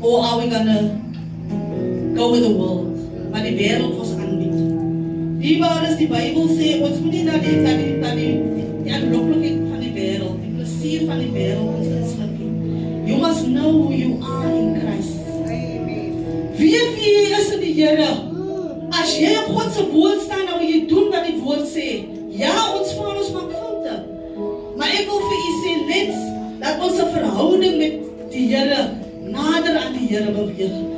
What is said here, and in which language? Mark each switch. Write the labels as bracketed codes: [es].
[en] Or are we going to go with the world? [af] Wat die wêreld ons aanbied. Die waar is die Bybel sê, ons moet nie na die aanloklikheid van die wêreld, die plesier van die wêreld ons inslip nie. [en] You must know who you are in Christ. [af] Weet wie jy is in die Here. As jy op God se woord staan, dan wil jy doen wat die woord sê. Ja, ons val, ons maak foute. Maar ek wil vir u sê, dat ons 'n verhouding met die Here, nader aan die Here beweeg.